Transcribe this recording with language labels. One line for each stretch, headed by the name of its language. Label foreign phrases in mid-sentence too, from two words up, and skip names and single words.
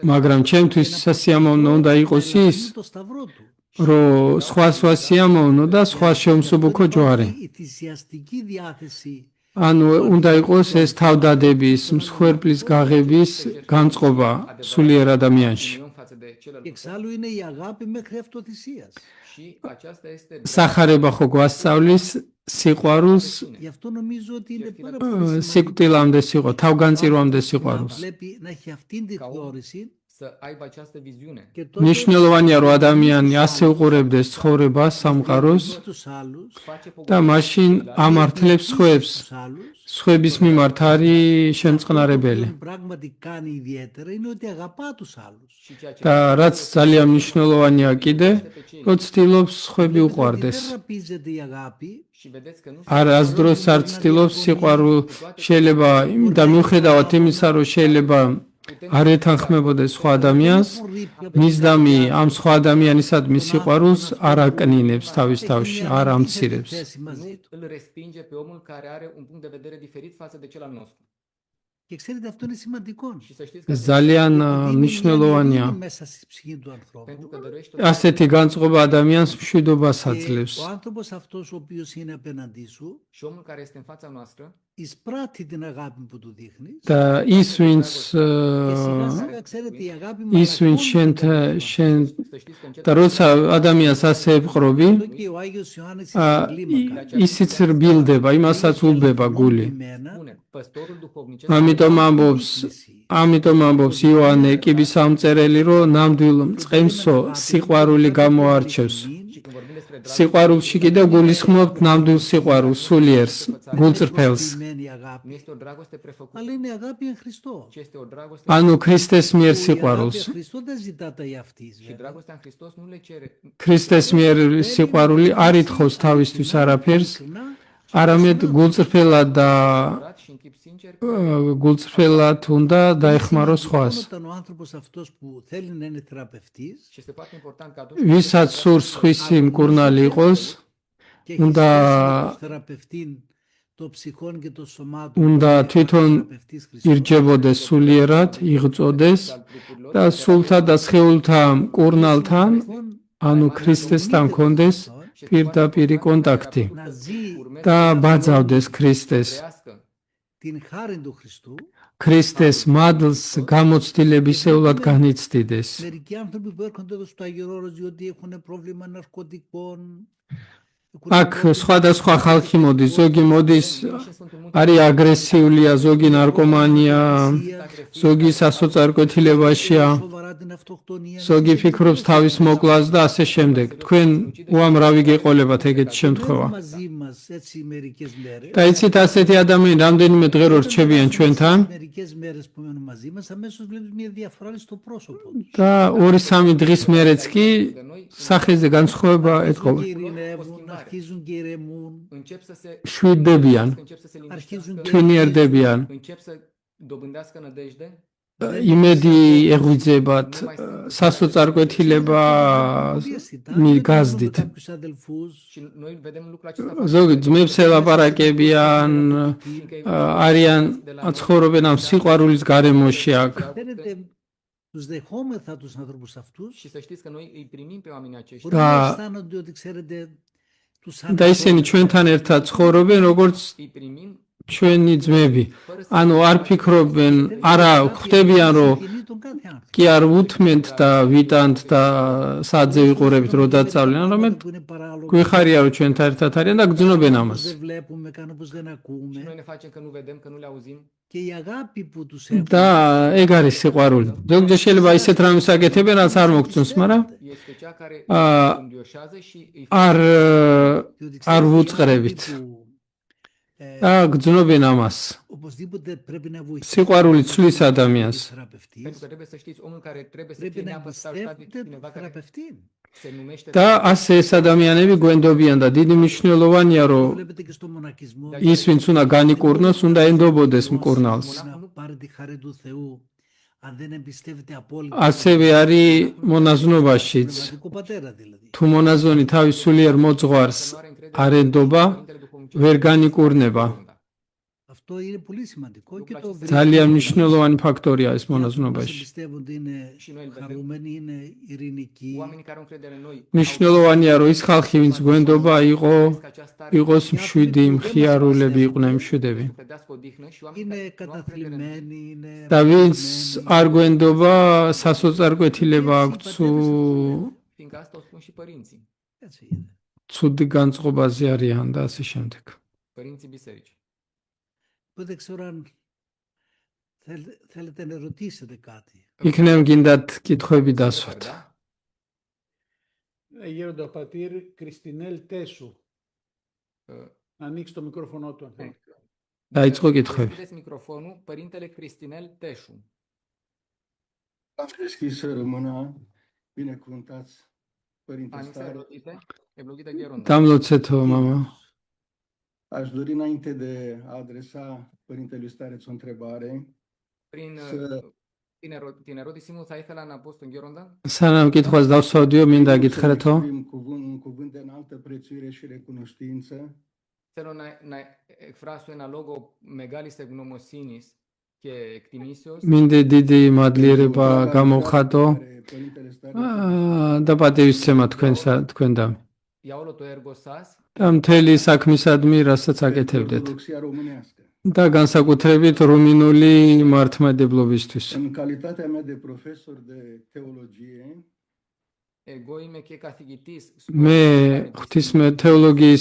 Georgian: მაგრამ ჩემთვის სასიამოვნო უნდა იყოს ის
Greek: το σταυρό του.
Georgian: რომ სხვა სიამოვნო და სხვა შეუმსუბუქო ჯვარი.
Greek: Η θυσιαστική διάθεση
Georgian: ანუ უნდა იყოს ეს თავდადების, მსხვერპლის გაღების განწყობა სულიერ ადამიანში.
Romanian: union față de
Greek: και
Romanian: celălalt
Greek: εξάλλου είναι η αγάπη μέχρι αυτοθυσίας.
Romanian: și aceasta este
Georgian: სახარება ხო გვასწავლის სიყვარულს
Greek: Γι' αυτό νομίζω ότι είναι πάρα πολύ σημαντικό
Georgian: სიკვდილამდე სიყვარულ, თავგანწირვამდე
Greek: να
Georgian: სიყვარულს.
Greek: βλέπει να έχει αυτήν τη θεώρηση
Romanian: să aibă această viziune
Greek: και τότε
Georgian: მნიშვნელოვანია რომ ადამიანი ასე უყურებდეს ცხოვრებას, სამყაროს
Greek: με τους άλλους,
Romanian: face
Georgian: და მაშინ ამართლებს სხვებს.
Greek: τους άλλους
Georgian: სხვების მიმართ არის შემწყნარებელი.
Greek: αυτό που πράγματι κάνει ιδιαίτερα είναι ότι αγαπά τους άλλους.
Romanian: și ceea ce
Georgian: და რაც ძალიან მნიშვნელოვანია კიდე, რომ ცდილობს სხვები
Greek: Ότι
Georgian: უყვარდეს.
Greek: δεν ραπίζεται η αγάπη,
Romanian: și vedeți că nu
Georgian: არას დროს არ ცდილობს სიყვარულ შეიძლება და მიუხედავად იმისა რომ შეიძლება არ ეთანხმებოდეს სხვა ადამიანს, მისდამი ამ სხვა ადამიანისადმი სიყვარულს არ აკნინებს თავის თავში, არ ამცირებს.
Greek: θέση μαζί του.
Romanian: îl respinge pe omul care are un punct de vedere diferit față de cel al nostru.
Greek: Και ξέρετε αυτό είναι σημαντικό.
Romanian: Și să știți că
Georgian: ეს ძალიან
Greek: Ότι είναι μια
Georgian: მნიშვნელოვანია.
Greek: ειρήνη μέσα στη ψυχή του ανθρώπου.
Romanian: pentru că dăruiește
Georgian: ასეთი განწყობა ადამიანს მშვიდობას
Greek: Και
Georgian: აძლევს.
Greek: ο άνθρωπος αυτός ο οποίος είναι απέναντί σου
Romanian: și omul care este în fața noastră
Greek: εισπράττει την αγάπη που του δείχνεις
Georgian: და ის ვინც
Greek: και σιγά σιγά ξέρετε η αγάπη
Georgian: ის ვინც შენ
Romanian: să știți că încet
Georgian: და როცა ადამიანს ასე ეპყრობი,
Greek: Αυτό και ο Άγιος Ιωάννης στην κλίμακα.
Georgian: ისიც რბილდება, იმასაც ულბება გული.
Greek: Εμένα,
Romanian: spune păstorul duhovnicesc
Georgian: ამიტომ ამბობს იოანე კიბის ამწერელი, რომ ნამდვილ მწყემსო სიყვარული გამოარჩევს.
Romanian: și când vorbim despre dragoste
Georgian: სიყვარულში კიდევ გულისხმობთ ნამდვილ სიყვარულს, სულიერს, გულწრფელს.
Greek: σημαίνει αγάπη,
Romanian: nu este o dragoste prefăcută
Greek: αλλά είναι αγάπη εν Χριστώ.
Romanian: ci este o dragoste
Georgian: ანუ ქრისტეს მიერ
Greek: Η αγάπη
Georgian: სიყვარულს.
Greek: εν Χριστώ δεν ζητά τα εαυτής.
Romanian: și dragostea în Hristos nu le cere
Georgian: ქრისტეს მიერ სიყვარული არ ითხოვს თავისთვის არაფერს, არამედ გულწრფელად და
Romanian: curat și în chip sincer
Georgian: გულწრფელად უნდა დაეხმაროს სხვას.
Greek: Όταν ο άνθρωπος αυτός που θέλει να είναι θεραπευτής
Romanian: și este foarte important că atunci
Georgian: ვისაც სურს ხვისი მკურნალი იყოს,
Greek: και έχει Ούντα- σχέση με τον θεραπευτή το ψυχών και το σωμάτων, Ούντα που είναι ο
Georgian: თვითონ
Greek: θεραπευτής Χριστός,
Georgian: ირჯებოდეს სულიერად, იღწოდეს
Romanian: al trupurilor
Georgian: და სულთა და სხეულთა მკურნალთან,
Greek: λοιπόν,
Georgian: ანუ ქრისტესთან კონდეს პირდაპირი კონტაქტი
Greek: να ζει
Georgian: და ბაძავდეს ქრისტეს.
Greek: την χάρη του Χριστού.
Georgian: ქრისტეს მადლს გამოცდილებისეულად განიცდიდეს.
Greek: Μερικοί άνθρωποι που έρχονται εδώ στο Αγιώρο Όρος διότι έχουν πρόβλημα ναρκωτικών.
Georgian: აქ სხვადასხვა ხალხი მოდის, ზოგი მოდის არის აგრესიულია, ზოგი ნარკომანია, ზოგი სასოწარკვეთილებაშია,
Greek: Σοβαρά την αυτοκτονία.
Georgian: ზოგი ფიქრობს თავის მოკლას და ასე შემდეგ. თქვენ უამრავი გეყოლებათ ეგეთი შემთხვევა.
Greek: μαζί μας έτσι μερικές μέρες.
Georgian: და იცით ასეთი ადამიანი რამდენიმე დღე რო რჩებიან ჩვენთან
Greek: Μερικές μέρες που μένουν μαζί μας αμέσως βλέπεις μια διαφορά στο πρόσωπο τους.
Georgian: და 2-3 დღის მერეც კი სახეზე განსხვავება ეტყობა.
Greek: Ειρηνεύουν, αρχίζουν και ηρεμούν.
Romanian: Încep să se
Georgian: შვიდდებიან,
Romanian: încep să se
Greek: Αρχίζουν
Romanian: liniștească,
Greek: και
Georgian: თვინიერდებიან,
Romanian: încep să dobândească nădejde
Georgian: იმედი ეღვიძებათ, სასოწარკვეთილება გაზდით.
Greek: κάποιους αδελφούς.
Romanian: și noi vedem lucrul acesta
Georgian: ზოგი ძმებს ელაპარაკებიან, არიან ცხოვრობენ ამ სიყვარულის გარემოში აქ.
Greek: Φαίνεται τους δεχόμεθα τους ανθρώπους αυτούς.
Romanian: și să știți că noi îi primim pe oamenii aceștia
Greek: Μπορεί να
Romanian: Da.
Greek: αισθάνονται ότι ξέρετε τους
Georgian: და ისინი ჩვენთან ერთად ცხოვრობენ, როგორც
Romanian: îi primim
Georgian: ჩვენი ძმები. ანუ არ ფიქრობენ, არა ხვდებიან, რომ
Greek: τον κάθε άνθρωπο.
Georgian: კი არ უთმენთ და ვიტანთ და საძე ვიყურებით რო დაწავლენ, არამედ
Greek: Που είναι παράλογο.
Georgian: გვიხარია რომ ჩვენთან ერთად არიან და გძნობენ
Greek: Κάνουν
Georgian: ამას.
Greek: πως δεν βλέπουμε, κάνουν πως δεν
Romanian: și noi
Greek: ακούμε.
Romanian: ne facem că nu vedem, că nu le auzim
Greek: Και η αγάπη που τους έχουν.
Georgian: და ეგ არის სიყვარული. ზოგჯერ შეიძლება ისეთ რამეს აკეთებენ, რაც არ მოგწონს, მაგრამ
Romanian: este cea care Ah, îi înduioșează și îi
Georgian: არ
Greek: διότι
Georgian: არ
Greek: ξέρετε, οι
Georgian: ვუწყრებით.
Greek: άνθρωποι που,
Georgian: და გძნობენ ამას.
Greek: οπωσδήποτε πρέπει να βοηθήσουν
Georgian: სიყვარული ცვლის
Greek: τον
Georgian: ადამიანს.
Greek: θεραπευτής.
Romanian: pentru că trebuie să știți, omul care trebuie să
Greek: Πρέπει
Romanian: fie
Greek: να
Romanian: neapărat ajutat de
Greek: εμπιστεύεται
Romanian: cineva
Greek: τον
Romanian: care
Greek: θεραπευτή.
Romanian: se numește
Georgian: და ასე ეს ადამიანები გვენდობიან და დიდი მნიშვნელოვანია რომ
Greek: Βλέπετε και στο μοναχισμό.
Georgian: ის ვინც უნდა განიკურნოს, უნდა ენდობოდეს მკურნალს.
Greek: Να πάρει τη χάρη του Θεού. Αν δεν εμπιστεύεται απόλυτα.
Georgian: ასევე არის მონაზვნობაშიც.
Greek: Πνευματικό πατέρα δηλαδή.
Georgian: თუ მონაზონი თავის სულიერ მოძღვარს არ ენდობა, ვერ განიკურნება.
Greek: Αυτό είναι πολύ σημαντικό και το
Georgian: ძალიან მნიშვნელოვანი ფაქტორია ეს
Greek: Οι άνθρωποι που μας
Georgian: მონაზვნობაში.
Greek: εμπιστεύονται είναι χαρούμενοι, είναι ειρηνικοί.
Romanian: oamenii care au încredere în noi
Georgian: მნიშვნელოვანია რომ ის ხალხი ვინც გვენდობა იყოს მშვიდი, მხიარულები, იყვნენ მშვიდები.
Romanian: să credească odihnă și oamenii
Greek: Είναι
Romanian: care nu au încredere în noi
Greek: καταθλιμμένοι, είναι
Georgian: და ვინც
Greek: ραδιασμένοι.
Georgian: არ გვენდობა, სასოწარკვეთილება აქვს,
Romanian: fiindcă asta o spun și părinții,
Greek: Έτσι είναι.
Georgian: ცუდი განწყობაზე არიან და ასე შემდეგ.
Romanian: părinții bisericii.
Greek: Που δεν ξέρω αν θέλετε να ρωτήσετε κάτι.
Georgian: იქნებ გინდათ კითხვები დასვათ.
Romanian: Da?
Greek: Γέροντα πατήρ Κριστινέλ Τέσου. Uh, Ανοίξει το μικρόφωνο του αν θέλει.
Georgian: დაიწყო კითხვები.
Romanian: Deschideți microfonul, părintele Cristinel Teșu. Am deschis să rămână binecuvântați Părinte Ani să Stare. rodite, eblogite Gheronda.
Georgian: დამლოცეთო მამა.
Romanian: Aș dori înainte de a adresa Părintelui Stareț o întrebare, Prin să-
Greek: tinerotisimul θα ήθελα να πω στον Gheronda
Georgian: სანამ კითხვას დავსვავდიო, მინდა
Romanian: să
Georgian: გითხრათო.
Romanian: exprim un cuvânt de înaltă prețuire și recunoștință
Greek: θέλω να εκφράσω ένα λόγο μεγάλης ευγνωμοσύνης και εκτιμήσεως
Georgian: მინდა დიდი მადლიერება
Romanian: pentru
Georgian: გამოვხატო
Romanian: care Părintele Stareț
Georgian: და პატივისცემა თქვენდამ.
Greek: για όλο το έργο σας
Georgian: და მთელი საქმისადმი, რასაც აკეთებდეთ.
Romanian: Ortodoxia românească.
Georgian: და განსაკუთრებით რუმინული მართლმადიდებლობისთვის.
Romanian: În calitatea mea de profesor de teologie,
Greek: εγώ είμαι και καθηγητής
Georgian: მე ღვთისმე თეოლოგიის